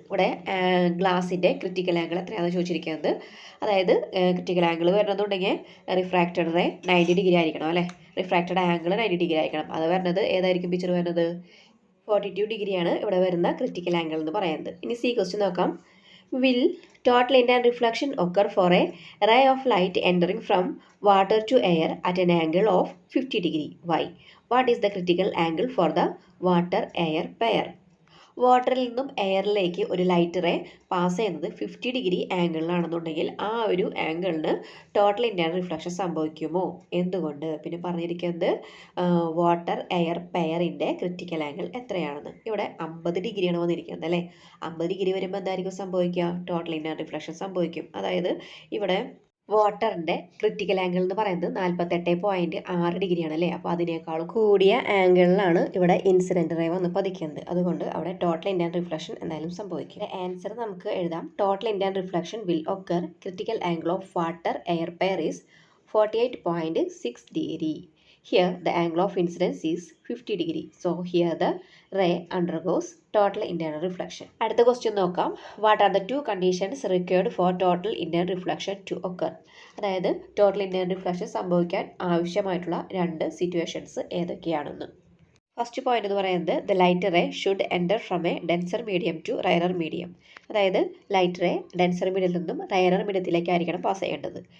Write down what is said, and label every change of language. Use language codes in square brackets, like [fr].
[ml] ഇവിടെ ഗ്ലാസിൻ്റെ critical angle എത്രയാണെന്ന് ചോദിച്ചിരിക്കുന്നത്. അതായത് critical angle വരണമെന്നുണ്ടെങ്കിൽ refracted ray 90 degree ആയിരിക്കണം അല്ലേ. റിഫ്രാക്റ്റഡ് ആംഗിൾ 90 ഡിഗ്രി ആയിരിക്കണം. അത് വരുന്നത് ഏതായിരിക്കും പിക്ചർ വരുന്നത്? 42 ഡിഗ്രിയാണ് ഇവിടെ വരുന്ന ക്രിട്ടിക്കൽ ആംഗിൾ എന്ന് പറയുന്നത്. ഇനി സി ക്വസ്റ്റ്യൻ നോക്കാം. [en] Will total internal reflection occur for a ray of light entering from water to air at an angle of 50 degree? Why? What is the critical angle for the water-air pair? [ml] വാട്ടറിൽ നിന്നും എയറിലേക്ക് ഒരു light ray pass ചെയ്യുന്നത് 50 degree ആംഗിളിലാണെന്നുണ്ടെങ്കിൽ ആ ഒരു ആംഗിളിന് total internal reflection സംഭവിക്കുമോ? എന്തുകൊണ്ട്? പിന്നെ പറഞ്ഞിരിക്കുന്നത് വാട്ടർ എയർ പെയറിൻ്റെ ക്രിട്ടിക്കൽ ആംഗിൾ എത്രയാണെന്ന്. ഇവിടെ 50 ഡിഗ്രിയാണ് വന്നിരിക്കുന്നത് അല്ലേ. 50 ഡിഗ്രി വരുമ്പോൾ എന്തായിരിക്കും സംഭവിക്കുക? ടോട്ടൽ ഇൻറ്റേർണൽ റിഫ്ലക്ഷൻ സംഭവിക്കും. അതായത് ഇവിടെ വാട്ടറിൻ്റെ ക്രിട്ടിക്കൽ ആംഗിൾ എന്ന് പറയുന്നത് 48.6 ഡിഗ്രിയാണ് അല്ലേ. അപ്പോൾ അതിനേക്കാൾ കൂടിയ ആംഗിളിലാണ് ഇവിടെ ഇൻസിഡൻറ്റ് റേ വന്ന് പതിക്കുന്നത്. അതുകൊണ്ട് അവിടെ ടോട്ടൽ ഇൻറ്റേർണൽ റിഫ്ലക്ഷൻ എന്തായാലും സംഭവിക്കും. ആൻസർ നമുക്ക് എഴുതാം. [en] Total internal reflection will occur critical angle of water air pair is 48.6 degree. Here the angle of incidence is 50 degree. So here the ray undergoes total internal reflection. [ml] അടുത്ത question നോക്കാം. [en] What are the two conditions required for total internal reflection to occur? [ml] അതായത് total internal reflection സംഭവിക്കാൻ ആവശ്യമായിട്ടുള്ള 2 situations ഏതൊക്കെയാണെന്ന്. First point എന്ന് പറയുന്നത് [en] The light ray should enter from a denser medium to rarer medium. [ml] അതായത് light ray denser മീഡിയത്തിൽ നിന്നും rarer മീഡിയത്തിലേക്കായിരിക്കണം pass ചെയ്യേണ്ടത്.